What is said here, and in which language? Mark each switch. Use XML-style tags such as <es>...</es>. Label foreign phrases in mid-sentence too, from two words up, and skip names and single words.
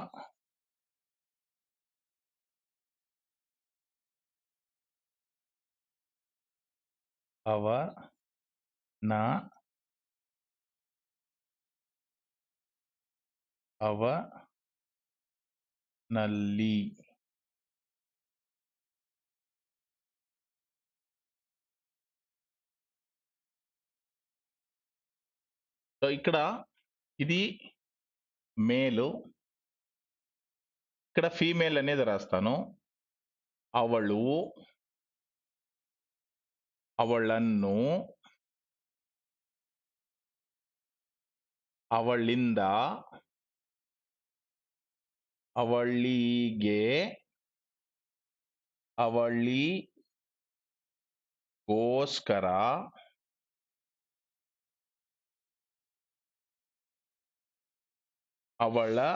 <kn>ಅವನ ಅವನಲ್ಲಿ</kn> <te>సో ఇక్కడ ఇది మేలు, ఇక్కడ ఫీమేల్ అనేది రాస్తాను.</te> <kn>ಅವಳು, ಅವಳನ್ನು, ಅವಳಿಂದ, ಅವಳಿಗೆ, ಅವಳಿಗೋಸ್ಕರ, ಅವಳ</kn>